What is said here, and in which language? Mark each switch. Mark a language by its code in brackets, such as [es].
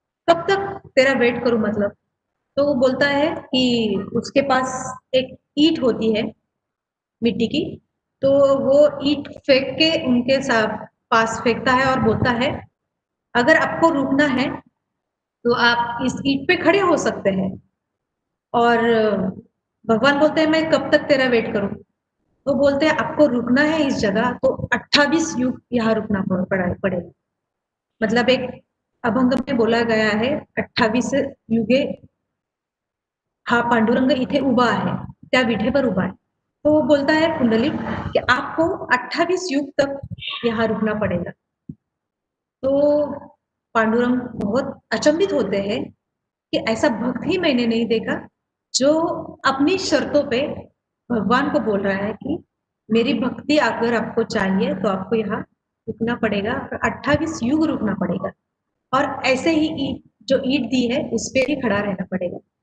[hi] कब तक तेरा वेट करूँ मतलब? तो वो बोलता है कि उसके पास एक ईंट होती है मिट्टी की, तो वो ईंट फेंक के उनके पास फेंकता है और बोलता है, "अगर आपको रुकना है, तो आप इस ईंट पे खड़े हो सकते हैं।" और भगवान बोलते हैं, "मैं कब तक तेरा वेट करूँ?" तो बोलते हैं, "आपको रुकना है इस जगह, तो 28 युग यहाँ रुकना पड़ेगा।" मतलब एक अभंग में बोला गया है, [mr] "28 युगे हा पांडुरंग इथे उभा आहे, त्या विठेवर उभा आहे." [hi] तो वो बोलता है कुंडलिक कि आपको 28 युग तक यहाँ रुकना पड़ेगा। तो पांडुरंग बहुत अचंभित होते हैं कि ऐसा भक्त ही मैंने नहीं देखा जो अपनी शर्तों पे भगवान को बोल रहा है कि मेरी भक्ति अगर आपको चाहिए तो आपको यहाँ रुकना पड़ेगा और 28 युग रुकना पड़ेगा और ऐसे ही ईट जो ईट दी है उस पे ही खड़ा रहना पड़ेगा।